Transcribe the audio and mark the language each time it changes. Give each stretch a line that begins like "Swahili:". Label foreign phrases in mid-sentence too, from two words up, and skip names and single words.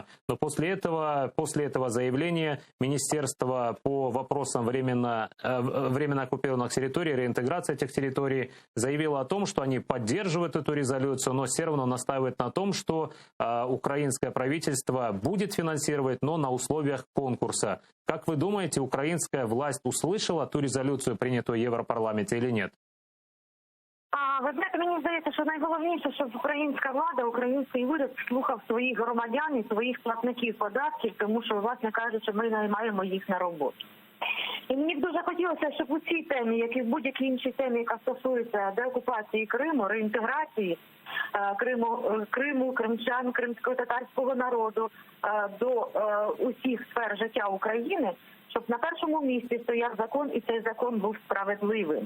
Russian: Но после этого заявления Министерство по вопросам временно оккупированных территорий, реинтеграции этих территорий, заявило о том, что они поддерживают эту резолюцию, но все равно настаивает на том, что украинское правительство будет финансировать, но на условиях конкурса. Как вы думаете, украинская власть услышала ту резолюцию, принятую в Европарламенте, или нет?
Ukrainian: Ви знаєте, мені здається, що найголовніше, щоб українська влада, український уряд слухав своїх громадян і своїх платників податків, тому що, власне кажучи, ми наймаємо їх на роботу. І мені б дуже хотілося, щоб у цій темі, як і в будь-якій іншій темі, яка стосується деокупації Криму, реінтеграції Криму, кримчан, кримсько-татарського народу до усіх сфер життя України, щоб на першому місці стояв закон, і цей закон був справедливим.